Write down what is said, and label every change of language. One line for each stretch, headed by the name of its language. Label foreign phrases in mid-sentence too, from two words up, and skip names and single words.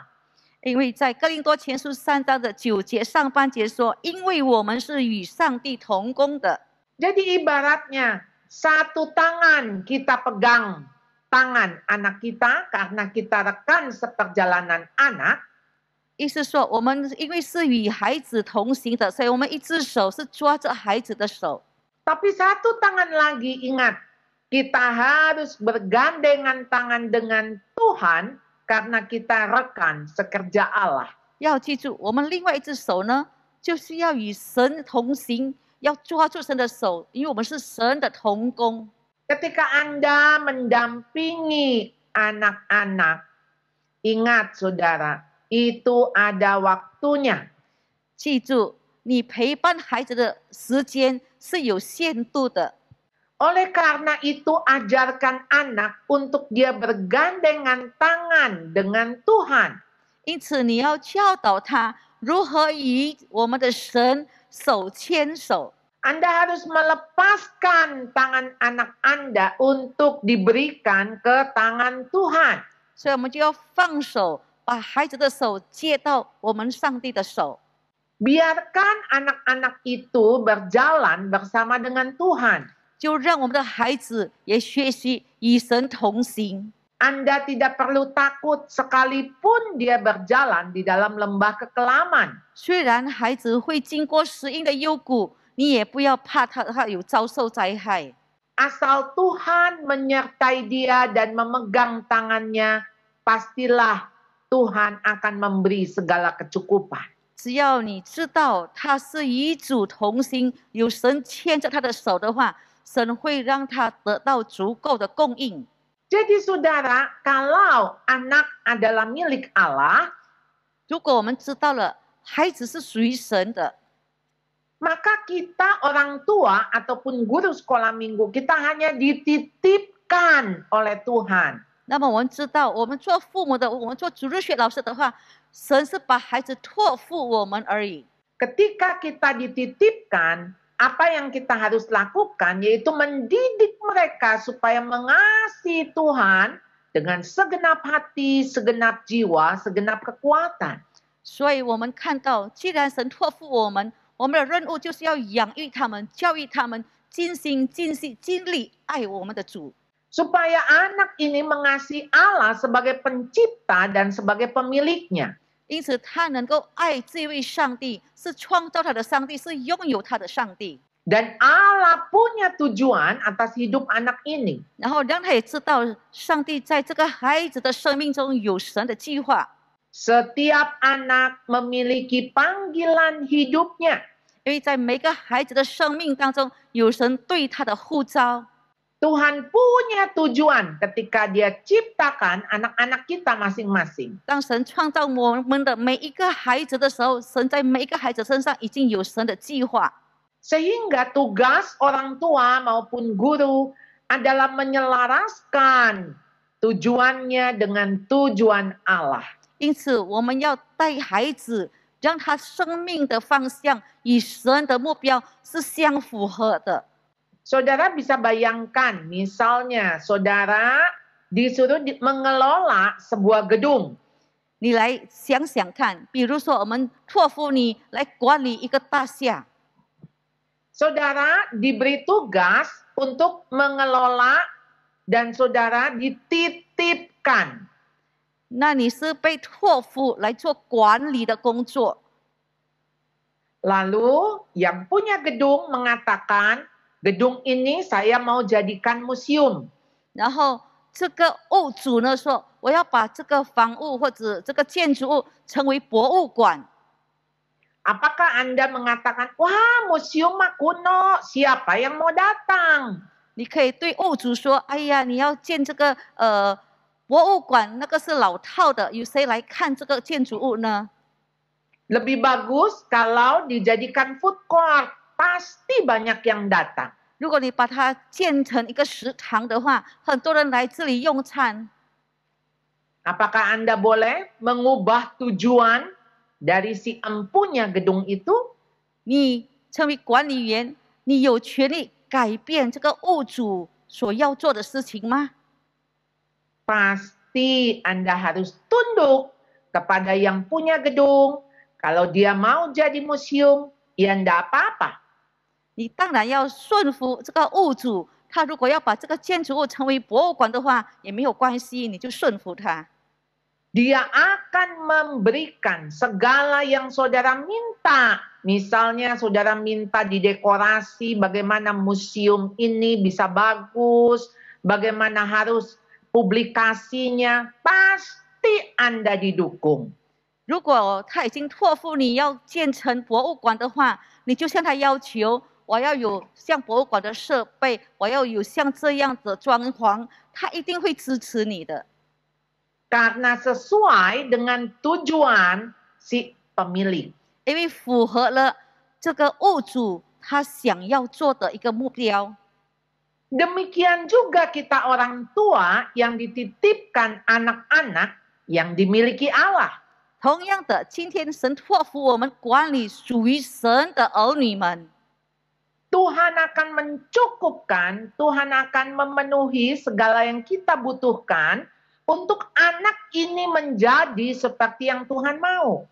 Chinese: 因为在哥林多前书3章的9节上半节说，因为我们是与上帝同工的。
Indonesian: Jadi ibaratnya, satu tangan kita pegang tangan anak kita karena kita rekan seperjalanan anak.
Chinese: 意思说，我们因为是与孩子同行的，所以我们一只手是抓着孩子的手。
Indonesian: Tapi satu tangan lagi, ingat, kita harus bergandengan tangan dengan Tuhan karena kita rekan sekerja Allah.
Chinese: 要记住，我们另外一只手呢，就是要与神同行，要抓住神的手，因为我们是神的同工。
Indonesian: Ketika Anda mendampingi anak-anak, ingat saudara, itu ada waktunya.
Chinese: 记住，你陪伴孩子的时间是有限度的。
Indonesian: Oleh karena itu, ajarkan anak untuk dia bergandengan tangan dengan Tuhan.
Chinese: 因此你要教导他如何与我们的神手牵手。
Indonesian: Anda harus melepaskan tangan anak Anda untuk diberikan ke tangan Tuhan.
Chinese: 所以我们就要放手，把孩子的手接到我们上帝的手。
Indonesian: Biarkan anak-anak itu berjalan bersama dengan Tuhan.
Chinese: 就让我们的孩子也学习与神同行。
Indonesian: Anda tidak perlu takut sekalipun dia berjalan di dalam lembah kekelaman.
Chinese: 虽然孩子会经过死荫的幽谷，你也不要怕他有遭受灾害。
Indonesian: Asal Tuhan menyertai dia dan memegang tangannya, pastilah Tuhan akan memberi segala kecukupan.
Chinese: 只要你知道他是与主同行，有神牵着他的手的话，神会让他得到足够的供应。
Indonesian: Jadi saudara, kalau anak adalah milik Allah,
Chinese: 如果我们知道了孩子是属于神的，
Indonesian: maka kita orang tua ataupun guru sekolah minggu, kita hanya dititipkan oleh Tuhan.
Chinese: 那么我们知道，我们做父母的，我们做主日学老师的话，神是把孩子托付我们而已。
Indonesian: Ketika kita dititipkan, apa yang kita harus lakukan yaitu mendidik mereka supaya mengasihi Tuhan dengan segenap hati, segenap jiwa, segenap kekuatan.
Chinese: 所以我们看到，既然神托付我们，我们的任务就是要养育他们、教育他们，尽心尽力爱我们的主。
Indonesian: Supaya anak ini mengasihi Allah sebagai pencipta dan sebagai pemiliknya.
Chinese: 因此，他能够爱这位上帝，是创造他的上帝，是拥有他的上帝。
Indonesian: Dan Allah punya tujuan atas hidup anak ini.
Chinese: 然后让他也知道，上帝在这个孩子的生命中有神的计划。
Indonesian: Setiap anak memiliki panggilan hidupnya.
Chinese: 因为在每个孩子的生命当中，有神对他的呼召。
Indonesian: Tuhan punya tujuan ketika dia ciptakan anak-anak kita masing-masing.
Chinese: 当神创造我们的每一个孩子的时候，神在每一个孩子身上已经有神的计划。
Indonesian: Sehingga tugas orang tua maupun guru adalah menyelaraskan tujuannya dengan tujuan Allah.
Chinese: 因此，我们要带孩子，让他生命的方向与神的目标是相符合的。
Indonesian: Saudara bisa bayangkan, misalnya saudara disuruh mengelola sebuah gedung.
Chinese: 你来想想看，比如说我们托付你来管理一个大厦，
Indonesian: Saudara diberi tugas untuk mengelola dan saudara dititipkan.
Chinese: 那你是被托付来做管理的工作。
Indonesian: Lalu yang punya gedung mengatakan, gedung ini saya mau jadikan museum.
Chinese: 然后这个物主呢说，我要把这个房屋或者这个建筑物成为博物馆。
Indonesian: Apakah Anda mengatakan, wah museum mah kuno, siapa yang mau datang?
Chinese: 你可以对物主说：“哎呀，你要建这个博物馆，那个是老套的，有谁来看这个建筑物呢？”
Indonesian: Lebih bagus kalau dijadikan
English: food court,
Indonesian: pasti banyak yang datang.
Chinese: 如果你把它建成一个食堂的话，很多人来这里用餐。
Indonesian: Apakah Anda boleh mengubah tujuan dari si empunya gedung itu?
Chinese: 你成为管理员，你有权利改变这个物主所要做的事情吗？
Indonesian: Pasti Anda harus tunduk kepada yang punya gedung. Kalau dia mau jadi museum, ya enggak apa-apa.
Chinese: 你当然要顺服这个物主，他如果要把这个建筑物成为博物馆的话，也没有关系，你就顺服他。
Indonesian: Dia akan memberikan segala yang saudara minta. Misalnya saudara minta didekorasi bagaimana museum ini bisa bagus, bagaimana harus publikasinya, pasti Anda didukung.
Chinese: 如果他已经托付你要建成博物馆的话，你就向他要求，我要有像博物馆的设备，我要有像这样的装潢，他一定会支持你的。
Indonesian: Karena sesuai dengan tujuan si pemilik.
Chinese: 因为符合了这个物主他想要做的一个目标。
Indonesian: Demikian juga kita orang tua yang dititipkan anak-anak yang dimiliki Allah.
Chinese: 同样的，今天神托付我们管理属于神的儿女们。
Indonesian: Tuhan akan mencukupkan, Tuhan akan memenuhi segala yang kita butuhkan untuk anak ini menjadi seperti yang Tuhan mau.